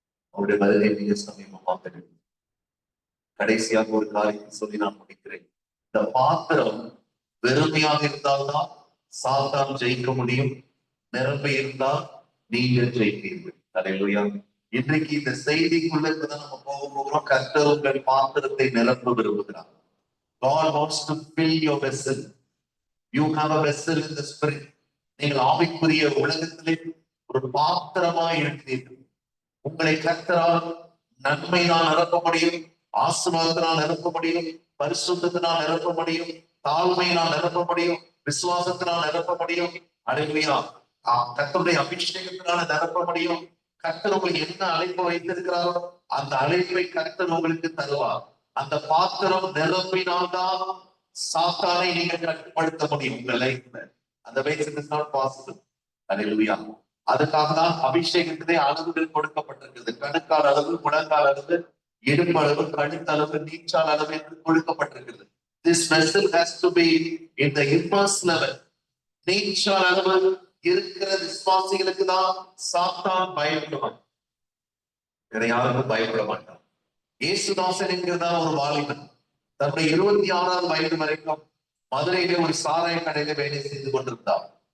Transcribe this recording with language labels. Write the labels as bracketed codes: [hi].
[ta] அவருடைய பதிலை மிக சமீபமாக கடைசியாக ஒரு காரியத்தை சொல்லி நான் முடிக்கிறேன். இந்த பாத்திரம் வெறுமையாக இருந்தால்தான் சாத்தான் ஜெயிக்க முடியும். நிரம்பி இருந்தால் நீங்கள் ஜெயிப்பீர்கள். அல்லேலூயா. இன்றைக்கு இந்த செய்திக்குள்ள தான் நம்ம போகிறோம். கர்த்தர் உங்கள் பாத்திரத்தை நிரப்ப விரும்புகிறார். [en] God wants to fill your vessel. You have a vessel in the spirit. [ta] நீங்கள் ஆவிக்குரிய உலகத்திலே ஒரு பாத்திரமாய் இருக்கிறீர்கள். உங்களை கர்த்தரால் நன்மையினால் நிரப்ப முடியும், ஆசீர்வாதத்தினால் நிரப்ப முடியும், பரிசுத்தத்தினால் நிரப்ப முடியும், தாழ்மையினால் நிரப்ப முடியும், விசுவாசத்தினால் நிரப்ப முடியும். அல்லேலூயா. கர்த்தருடைய அபிஷேகத்தினால நிரப்ப முடியும். கர்த்தர் உங்களுக்கு என்ன அழைப்பு வைத்திருக்கிறாரோ அந்த அழைப்பை கர்த்தர் உங்களுக்கு தருவார். அந்த பாத்திரம் நிரம்பினால்தான் சாத்தானை நீங்க கட்டுப்படுத்த முடியும் உங்க லைஃப்ல. அந்த வயசுக்கு [en] Not possible. [ta] அல்லேலூயா. அதுக்காக தான் அபிஷேகத்திலே அளவுகள் கொடுக்கப்பட்டிருக்கிறது. கணுக்கால் அளவு, முழங்கால் அளவு, இடுப்பு அளவு, கழுத்தளவு, நீச்சால் அளவு என்று கொடுக்கப்பட்டிருக்கிறது. [en] This vessel has to be in the immense level. [ta] நீச்சால் அளவு இருக்கிற விசுவாசிகளுக்கு தான் சாத்தான் பயப்படுவான். வேற யாருக்கும் பயப்பட மாட்டான். இயேசுதாசன் என்கிறதா ஒரு வாலிபன் தன்னுடைய 26வது வயது வரைக்கும் மதுரையிலே ஒரு சாராய கடையில வேலை செய்து கொண்டிருந்தார்.